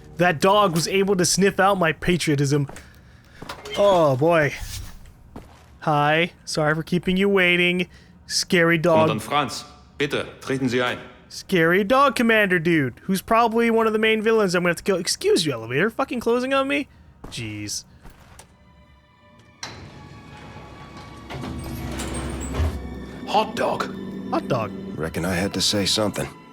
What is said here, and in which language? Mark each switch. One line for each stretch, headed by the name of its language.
English: That dog was able to sniff out my patriotism. Oh boy. Hi, sorry for keeping you waiting. Scary dog.
German: Kommandant Franz, bitte, treten Sie ein.
English: Scary dog commander dude, who's probably one of the main villains I'm gonna have to kill. Excuse you, elevator, fucking closing on me? Jeez. Hot dog. Hot dog. Reckon I had to say something.